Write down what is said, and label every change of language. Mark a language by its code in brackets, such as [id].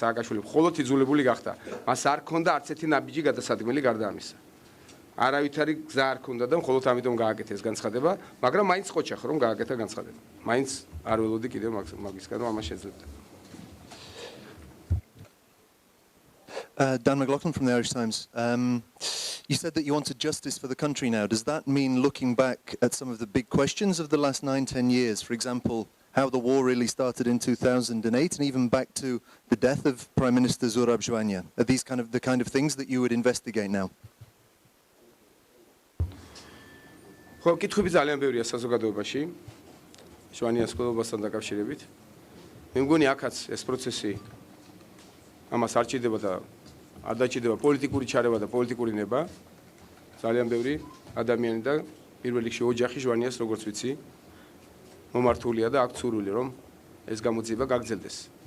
[ka] სააკაშვილი მხოლოდ იძულებული გახდა. მას არ ქონდა არც ერთი ნაბიჯი გადასადგმელი გარდა ამისა. არავითარი გზა არ ქონდა და მხოლოდ ამიტომ გააკეთეს განცხადება, მაგრამ მაინც ყოჩახ რომ გააკეთა განცხადება. მაინც არ ველოდი კიდევ მაგისგან რომ ამას შეძლებდა. [en] Dan McLaughlin from the Irish Times. You said that you wanted justice for the country now. Does that mean looking back at some of the big questions of the last 9-10 years? For example, how the war really started in 2008 and even back to the death of Prime Minister Zurab Ჟვანია. Are these the kind of things that you would investigate now? [ka] ხო, კითხვები ძალიან ბევრია საზოგადოებაში. ჟვანიას ყოლობასთან დაკავშირებით. მე მგონი აქაც ეს პროცესი ამას არ ჭირდება და არ დაჭირდება პოლიტიკური ჩარევა და პოლიტიკური ნება. ძალიან ბევრი ადამიანი და პირველ რიგში ოჯახი ჟვანიას როგორც ვიცი მომართულია და აქ ცურული რომ ეს გამოძიება გაგრძელდეს.